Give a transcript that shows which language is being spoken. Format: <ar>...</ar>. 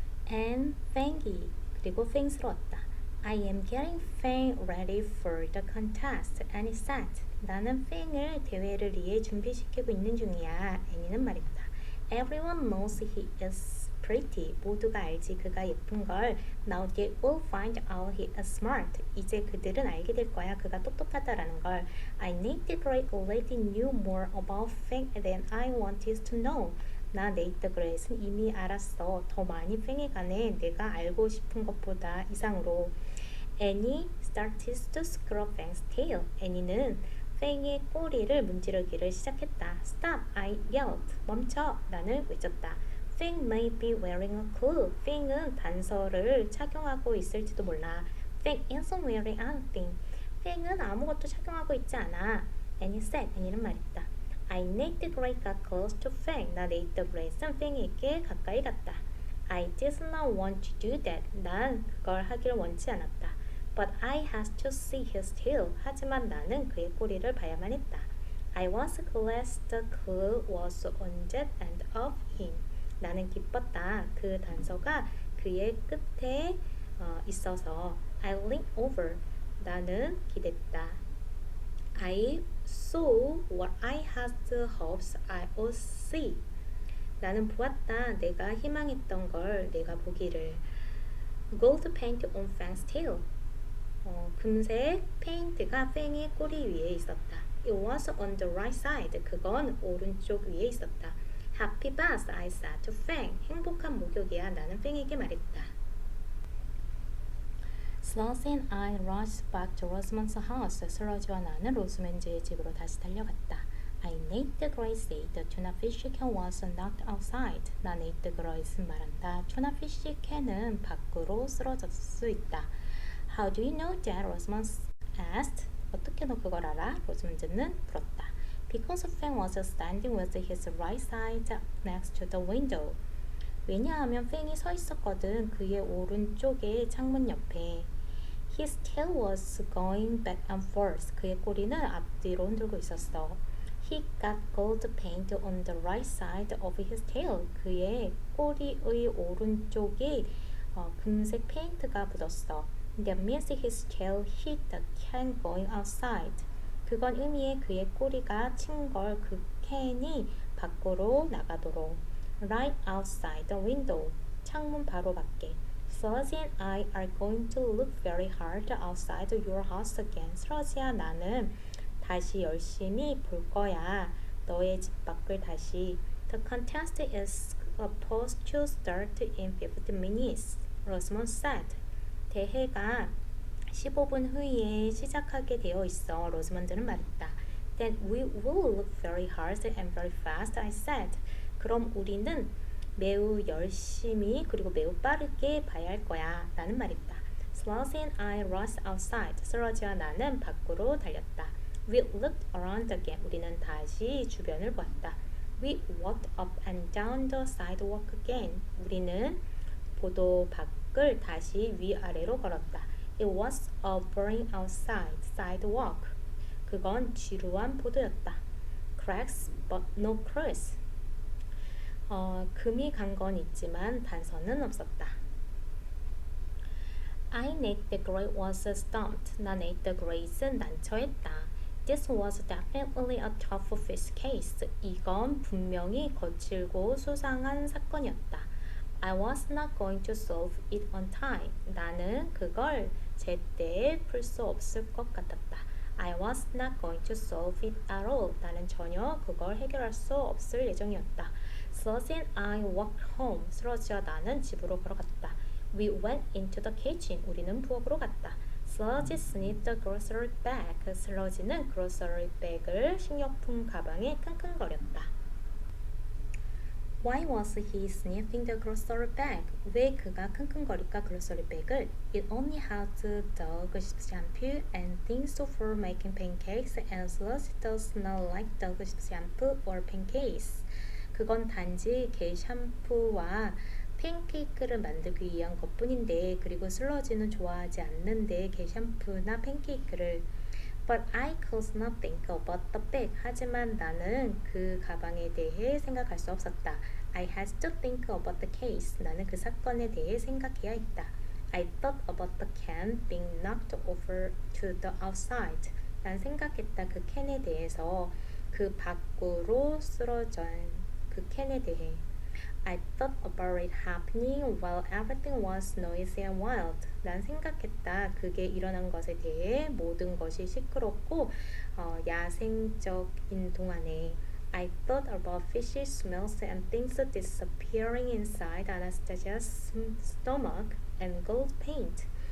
<en>And Fangy,</en> <ko>그리고 팽스러웠다.</ko> <en>I am getting Fang ready for the contest, Annie said.</en> <ko>나는 팽을 대회를 위해 준비시키고 있는 중이야. 애니는 말했다.</ko> <en>Everyone knows he is pretty.</en> <ko>모두가 알지 그가 예쁜 걸.</ko> <en>Now they will find out he is smart.</en> <ko>이제 그들은 알게 될 거야. 그가 똑똑하다라는 걸.</ko> <en>I need the great lady knew more about Fang than I wanted to know.</en> <ko>나 네이트 그레이스는 이미 알았어. 더 많이 팽에 관해 내가 알고 싶은 것보다 이상으로.</ko> <en>Annie started to scrub Fang's tail.</en> <ko>애니는 팽의 꼬리를 문지르기를 시작했다.</ko> <en>Stop! I yelled.</en> <ko>멈춰! 나는 외쳤다.</ko> <en>Fang may be wearing a clue.</en> <ko>팽은 단서를 착용하고 있을지도 몰라.</ko> <en>Fang isn't wearing anything.</en> <ko>팽은 아무것도 착용하고 있지 않아.</ko> <en>Annie said.</en> <ko>애니는 말했다.</ko> <en>I Nate Gray got close to Fang.</en> <ko>나 네이트 그레이스는 팽에게 가까이 갔다.</ko> <en>I did not want to do that.</en> <ko>난 그걸 하기를 원치 않았다.</ko> <en>But I had to see his tail.</en> <ko>하지만 나는 그의 꼬리를 봐야만 했다.</ko> <en>I was glad the clue was on that end of him.</en> <ko>나는 기뻤다. 그 단서가 그의 끝에 있어서.</ko> <en>I leaned over.</en> <ko>나는 기댔다.</ko> <en>I saw what I had hoped I would see.</en> <ko>나는 보았다. 내가 희망했던 걸 내가 보기를.</ko> <en>Gold paint on Fang's tail.</en> <ko>금색 페인트가 팽의 꼬리 위에 있었다.</ko> <en>It was on the right side.</en> <ko>그건 오른쪽 위에 있었다.</ko> <en>Happy bath, I said to Fang.</en> <ko>행복한 목욕이야. 나는 팽에게 말했다.</ko> <en>Sludge and I rushed back to Rosamond's house.</en> <ko>슬러지와 나는 로스먼즈의 집으로 다시 달려갔다.</ko> <en>I Nate the Gray said the tuna fish can was knocked outside.</en> <ko>나 네이트 그레이슨 말한다. 투나 피쉬 캔은 밖으로 쓰러졌을 수 있다.</ko> <en>How do you know that? Rosamond asked.</en> <ko>어떻게 너 그걸 알아? 로스먼즈는 물었다.</ko> <en>Because Fang was standing with his right side next to the window.</en> <ko>왜냐하면 팽이 서 있었거든. 그의 오른쪽에 창문 옆에.</ko> <en>His tail was going back and forth.</en> <ko>그의 꼬리는 앞뒤로 흔들고 있었어.</ko> <en>He got gold paint on the right side of his tail.</en> <ko>그의 꼬리의 오른쪽에 금색 페인트가 묻었어.</ko> <en>That means his tail hit the can going outside.</en> <ko>그건 의미해 그의 꼬리가 친 걸 그 캔이 밖으로 나가도록.</ko> <en>Right outside the window.</en> <ko>창문 바로 밖에.</ko> <en>Sludge and I are going to look very hard outside your house again.</en> <ko>슬러지야 나는 다시 열심히 볼 거야. 너의 집 밖을 다시.</ko> <en>The contest is supposed to start in 15 minutes. Rosamond said.</en> <ko>대회가 15분 후에 시작하게 되어 있어. 로즈먼드는 말했다.</ko> <en>Then we will look very hard and very fast, I said.</en> <ko>그럼 우리는 매우 열심히 그리고 매우 빠르게 봐야 할 거야. 나는 말했다.</ko> <en>Sludge and I rushed outside.</en> <ko>슬러지와 나는 밖으로 달렸다.</ko> <en>We looked around again.</en> <ko>우리는 다시 주변을 보았다.</ko> <en>We walked up and down the sidewalk again.</en> <ko>우리는 보도 밖을 다시 위아래로 걸었다.</ko> <en>It was a boring outside sidewalk.</en> <ko>그건 지루한 보도였다.</ko> <en>Cracks but no crease.</en> <ko>금이 간 건 있지만 단서는 없었다.</ko> <en>I Nate the Great was stumped.</en> <ko>나 Nate the Great은 난처했다.</ko> <en>This was definitely a tough fish case.</en> <ko>이건 분명히 거칠고 수상한 사건이었다.</ko> <en>I was not going to solve it on time.</en> <ko>나는 그걸 제때 풀 수 없을 것 같았다.</ko> <en>I was not going to solve it at all.</en> <ko>나는 전혀 그걸 해결할 수 없을 예정이었다.</ko> <en>Sludge and I walked home.</en> <ko>슬러지와 나는 집으로 걸어갔다.</ko> <en>We went into the kitchen.</en> <ko>우리는 부엌으로 갔다.</ko> <en>Sludge sniffed the grocery bag.</en> <ko>슬러지는</ko> <en>grocery bag</en> <ko>을 식료품 가방에 킁킁거렸다.</ko> <en>Why was he sniffing the grocery bag?</en> <ko>왜 그가 킁킁거릴까</ko> <en>grocery bag</en> <ko>을?</ko> <en>It only had dog shampoo and things for making pancakes, and sludge does not like dog shampoo or pancakes.</en> <ko>그건 단지 개 샴푸와 팬케이크를 만들기 위한 것뿐인데, 그리고 슬러지는 좋아하지 않는데 개 샴푸나 팬케이크를.</ko> <en>But I could not think about the bag.</en> <ko>하지만 나는 그 가방에 대해 생각할 수 없었다.</ko> <en>I had to think about the case.</en> <ko>나는 그 사건에 대해 생각해야 했다.</ko> <en>I thought about the can being knocked over to the outside.</en> <ko>난 생각했다 그 캔에 대해서, 그 밖으로 쓰러진 그 캔에 대해.</ko> <en>I thought about it happening while everything was noisy and wild.</en> <ko>난 생각했다 그게 일어난 것에 대해 모든 것이 시끄럽고 야생적인 동안에.</ko> <en>I thought about fishy smells and things disappearing inside Anastasia's stomach and gold paint.</en>